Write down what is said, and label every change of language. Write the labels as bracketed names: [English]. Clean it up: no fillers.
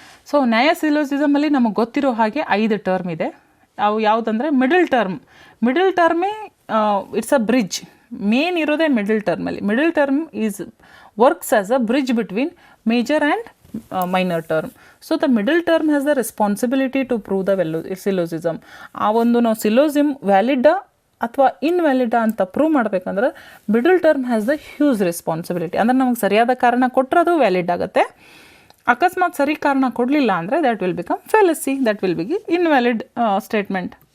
[Kannada] So ನ್ಯಾಯ ಸಿಲೋಜಿಸಮಲ್ಲಿ ನಮಗೆ ಗೊತ್ತಿರೋ ಹಾಗೆ 5 ಟರ್ಮ್ ಇದೆ. ಅವು ಯಾವುದಂದರೆ middle ಟರ್ಮೇ [English] It's a bridge. [Kannada] Main ಇರೋದೇ middle ಟರ್ಮಲ್ಲಿ. [English] Middle term is works as a bridge between major and minor term. So the middle term has the responsibility to prove the syllogism. [Kannada] ಆ ಒಂದು ನಾವು ಸಿಲೋಸಿಮ್ ವ್ಯಾಲಿಡಾ ಅಥವಾ ಇನ್ವ್ಯಾಲಿಡಾ ಅಂತ ಪ್ರೂವ್ ಮಾಡಬೇಕಂದ್ರೆ [English] Middle term has the huge responsibility. [Kannada] ಅಂದರೆ ನಮಗೆ ಸರಿಯಾದ ಕಾರಣ ಕೊಟ್ಟರೆ ಅದು ವ್ಯಾಲಿಡ್ ಆಗುತ್ತೆ. ಅಕಸ್ಮಾತ್ ಸರಿ ಕಾರಣ ಕೊಡಲಿಲ್ಲ ಅಂದರೆ [English] That will become fallacy, that will be invalid statement.